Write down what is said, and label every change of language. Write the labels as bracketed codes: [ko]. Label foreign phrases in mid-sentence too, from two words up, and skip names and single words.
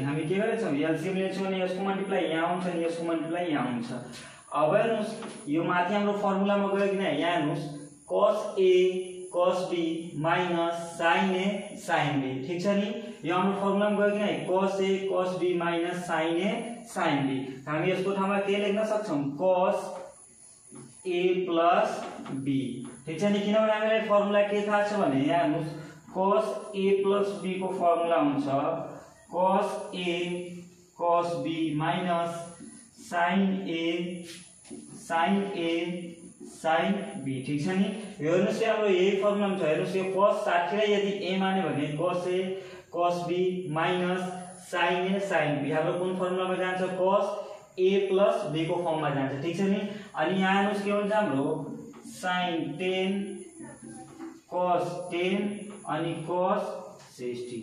[ne] हामी के गरेछौं, एलसीएम लिन्छौं भने यसको मल्टिप्लाई यहाँ हुन्छ अनि यसको मल्टिप्लाई यहाँ हुन्छ। अब हेर्नुस् यो माथि हाम्रो फर्मुलामा गयो कि नै, यहाँ हेर्नुस् [en] cos a cos b minus sin a sin b. [ne] ठीक छ नि, यो हाम्रो फर्मुलामा गयो कि नै, [en] cos a cos b minus sin a sin b. [ne] हामी यसको ठाउँमा के लेख्न सक्छौं, [en] cos a plus b। [ne] ठीक छ नि, किनभने हामीलाई फर्मुला के थाहा छ भने यहाँ हेर्नुस् [en] cos a plus b [ne] को फर्मुला हुन्छ [en] cos a cos b minus sin a sin b. [ne] ठीक छ नि। हेर्नुस् हाम्रो यही फर्मुला छ। हेर्नुस् यो cos 60 लाई यदि a माने भने [en] cos a cos b minus sin a sin b [ne] हाम्रो कुन फर्मुलामा जान्छ, [en] cos a plus b [ne] को फर्ममा जान्छ। ठीक छ नि। अनि यहाँ हेर्नुस् के हुन्छ हाम्रो [en] sin 10 cos 10 [ne] अनि cos 60।